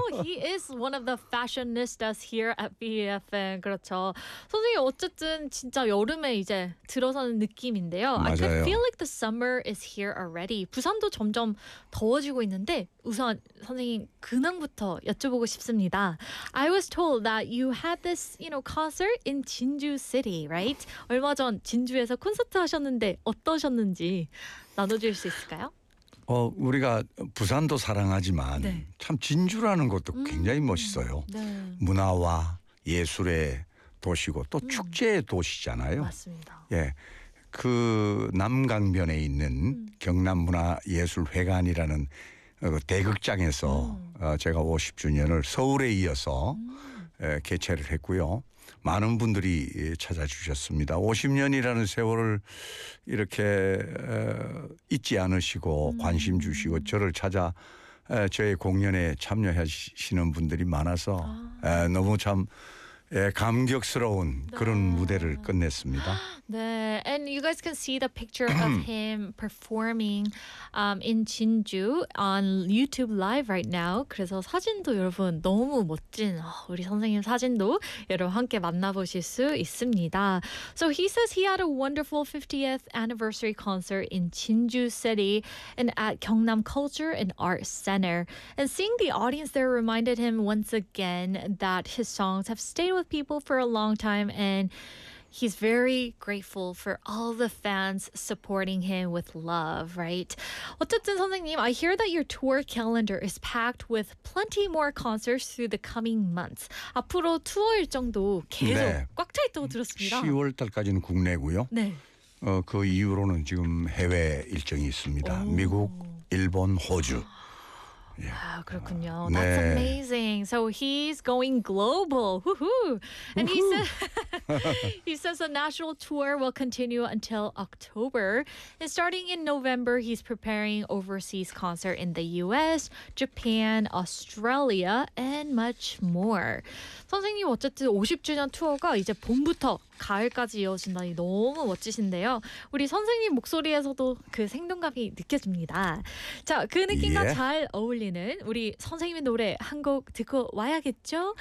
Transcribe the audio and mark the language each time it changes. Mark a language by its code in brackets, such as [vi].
[en] He is one of the fashionistas here at BFM. [ko] 그렇죠. 선생님, 어쨌든 진짜 여름에 이제 들어서는 느낌인데요. 맞아요. [en] I can feel like the summer is here already. [ko] 부산도 점점 더워지고 있는데 우선 선생님 근황부터 여쭤보고 싶습니다. [en] I was told that you had this, concert in Jinju City, right? [ko] 얼마 전 진주에서 콘서트 하셨는데 어떠셨는지 나눠주실 수 있을까요? 우리가 부산도 사랑하지만 네. 참 진주라는 것도 굉장히 멋있어요. 네. 문화와 예술의 도시고 또 축제의 도시잖아요. 맞습니다. 예, 그 남강변에 있는 경남문화예술회관이라는 대극장에서 제가 50주년을 서울에 이어서 개최를 했고요. 많은 분들이 찾아주셨습니다. 50년이라는 세월을 이렇게 잊지 않으시고 관심 주시고 저를 찾아 저의 공연에 참여하시는 분들이 많아서 너무 참 감격스러운 그런 무대를 끝냈습니다. 네. [en] And you guys can see the picture of him performing in Jinju on YouTube Live right now. [ko] 그래서 사진도 여러분 너무 멋진 우리 선생님 사진도 여러분 함께 만나보실 수 있습니다. [en] So he says he had a wonderful 50th anniversary concert in Jinju City and at Gyeongnam Culture and Art Center. And seeing the audience there reminded him once again that his songs have stayed with people for a long time and he's very grateful for all the fans supporting him with love, right? [ko] 어쨌든 선생님, [en] I hear that your tour calendar is packed with plenty more concerts through the coming months. [ko] 앞으로 투어 일정도 계속 네. 꽉 차 있다고 들었습니다. 10월 달까지는 국내고요. 네. 그 이후로는 지금 해외 일정이 있습니다. 오. 미국, 일본, 호주. 아, 그렇군요. [en] That's 네. amazing. So he's going global. Woohoo! And Woo-hoo. he says the national tour will continue until October. And starting in November, he's preparing overseas concert in the U.S., Japan, Australia, and much more. [ko] 선생님, 어쨌든 50주년 투어가 이제 봄부터 가을까지 이어진다니 너무 멋지신데요. 우리 선생님 목소리에서도 그 생동감이 느껴집니다. 자, 그 느낌과 예. 잘 어울리는 우리 선생님의 노래 한 곡 듣고 와야겠죠?